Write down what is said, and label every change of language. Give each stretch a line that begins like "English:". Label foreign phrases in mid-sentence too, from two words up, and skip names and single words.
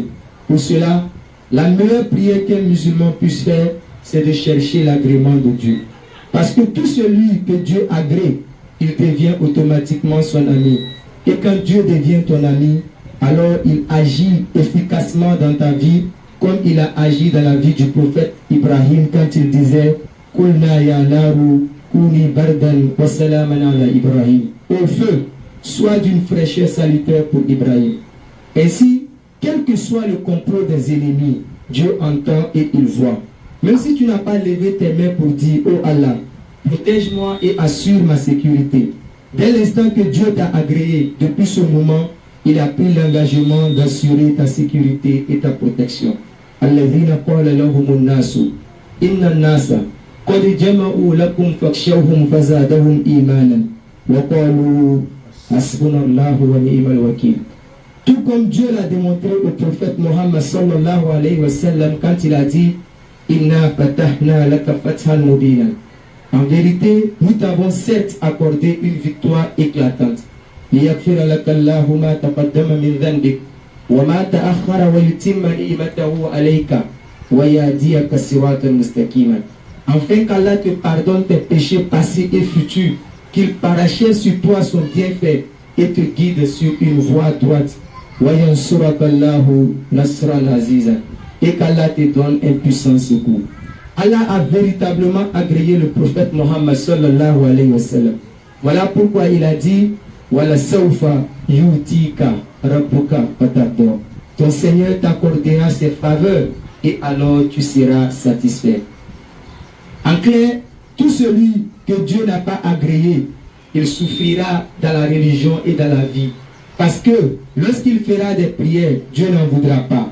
French: Pour cela, la meilleure prière qu'un musulman puisse faire, c'est de chercher l'agrément de Dieu. Parce que tout celui que Dieu agrée, il devient automatiquement son ami. Et quand Dieu devient ton ami, alors il agit efficacement dans ta vie, comme il a agi dans la vie du prophète Ibrahim quand il disait
Arabic: قلنا يا نار كوني بردا وسلاما على إبراهيم.
French: Au feu, soit d'une fraîcheur salutaire pour Ibrahim. Ainsi, quel que soit le complot des ennemis, Dieu entend et il voit. Même si tu n'as pas levé tes mains pour dire oh Allah, protège-moi et assure ma sécurité. Dès l'instant que Dieu t'a agréé, depuis ce moment, il a pris l'engagement d'assurer ta sécurité et ta protection.
Arabic: الذين قال لهم الناس إن الناس قد جمعوا لكم فاخشوهم فزادهم إيمانا وقالوا حسبنا الله ونعم الوكيل.
French: Tout comme Dieu l'a démontré au prophète Mohammed
Arabic: صلى الله عليه وسلم
French: quand il a dit
Arabic: إنا فتحنا لك فتحا مبينا.
French: En vérité, nous t'avons certes accordé une victoire éclatante.
Arabic: ليغفر لك الله ما تقدم من ذنبك وما تأخر ويتم نعمته عليك ويهديك صراطا مستقيما.
French: Afin qu'Allah te pardonne tes péchés passés et futurs, qu'il parachève sur toi son bienfait et te guide sur une voie droite.
Arabic: وينصرك الله نصرا عزيزا.
French: Et qu'Allah te donne un puissant secours. Allah a véritablement agréé le prophète Mohammed
Arabic: صلى الله عليه وسلم.
French: Voilà pourquoi il a dit
Arabic: ولسوف يعطيك ربك فترضى.
French: Ton Seigneur t'accordera ses faveurs et alors tu seras satisfait. En clair, tout celui que Dieu n'a pas agréé, il souffrira dans la religion et dans la vie. Parce que lorsqu'il fera des prières, Dieu n'en voudra pas.